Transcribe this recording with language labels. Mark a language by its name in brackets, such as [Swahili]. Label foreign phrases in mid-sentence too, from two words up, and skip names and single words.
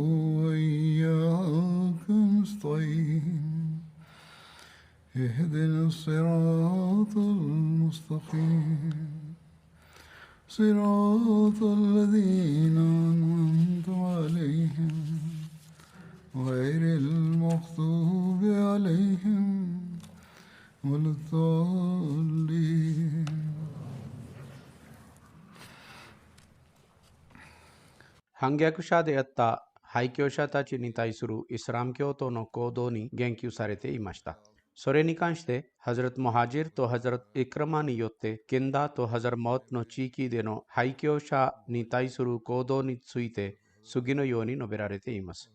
[Arabic] وإياك نستعين اهدنا الصراط المستقيم صراط الذين أنعمت عليهم غير المغضوب عليهم ولا الضالين. [Japanese] 反逆者であった廃教者たちに対するイスラム教徒の行動に言及されていました。それに関して、ハズラト・ムハジルとハズラト・イクラマによって、ケンダとハザルマウトの地域での廃教者に対する行動について、次のように述べられています。